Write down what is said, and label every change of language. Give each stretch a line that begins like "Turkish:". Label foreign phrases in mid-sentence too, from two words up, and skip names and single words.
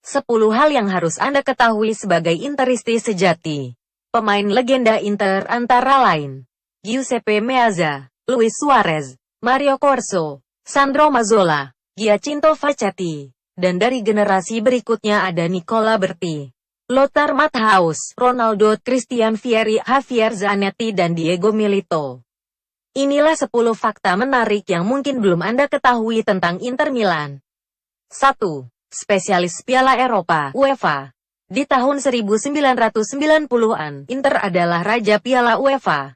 Indonesian: 10 hal yang harus Anda ketahui sebagai Interisti sejati. Pemain legenda Inter antara lain Giuseppe Meazza, Luis Suarez, Mario Corso, Sandro Mazzola, Giacinto Facchetti, dan dari generasi berikutnya ada Nicola Berti, Lothar Matthaus, Ronaldo, Christian Vieri, Javier Zanetti, dan Diego Milito. Inilah 10 fakta menarik yang mungkin belum Anda ketahui tentang Inter Milan. 1. Spesialis Piala Eropa, UEFA. Di tahun 1990-an, Inter adalah raja Piala UEFA.